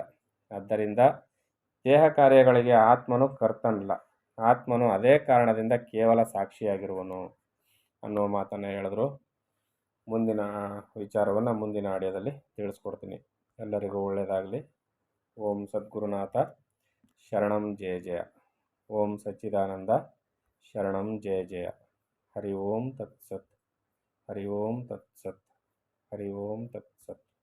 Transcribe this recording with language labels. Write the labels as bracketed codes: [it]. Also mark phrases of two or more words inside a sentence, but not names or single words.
[kn] ಆದ್ದರಿಂದ ದೇಹ ಕಾರ್ಯಗಳಿಗೆ ಆತ್ಮನು ಕರ್ತನಲ್ಲ. ಆತ್ಮನು ಅದೇ ಕಾರಣದಿಂದ ಕೇವಲ ಸಾಕ್ಷಿಯಾಗಿರುವನು ಅನ್ನುವ ಮಾತನ್ನು ಹೇಳಿದ್ರು. ಮುಂದಿನ ವಿಚಾರವನ್ನು ಮುಂದಿನ ಆಡಿಯೋದಲ್ಲಿ ತಿಳಿಸ್ಕೊಡ್ತೀನಿ. ಎಲ್ಲರಿಗೂ ಒಳ್ಳೆಯದಾಗಲಿ. [sa] ಓಂ ಸದ್ಗುರುನಾಥ ಶರಣಂ ಜಯ ಜಯ. ಓಂ ಸಚ್ಚಿದಾನಂದ ಶರಣಂ ಜಯ ಜಯ. ಹರಿ ಓಂ ತತ್ಸತ್. ಹರಿ ಓಂ ತತ್ಸತ್. ಹರಿ ಓಂ ತತ್ಸತ್.